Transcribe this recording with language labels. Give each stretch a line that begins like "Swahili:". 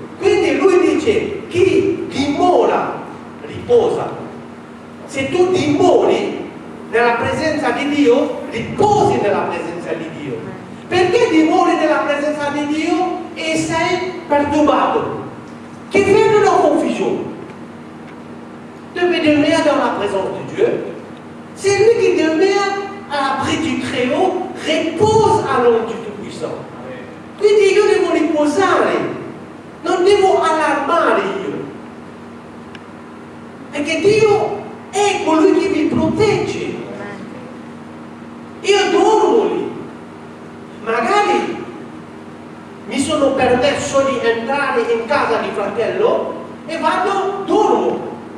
Italian: Quindi lui dice: chi dimora riposa. Se tu dimori nella presenza di Dio, riposi nella presenza di Dio. Perché dimori nella presenza di Dio e sei perturbato?
French: Qui fait de la confusion. Devez demeurer dans la présence de Dieu. C'est lui qui demeure à l'abri du Très-Haut, repose à l'ombre du Tout-Puissant.
Italian: Quindi io devo riposare, non devo allarmare io. Perché Dio è colui che mi protegge. Io dormo lì. Magari mi sono permesso di entrare in casa di fratello e vado, dormo.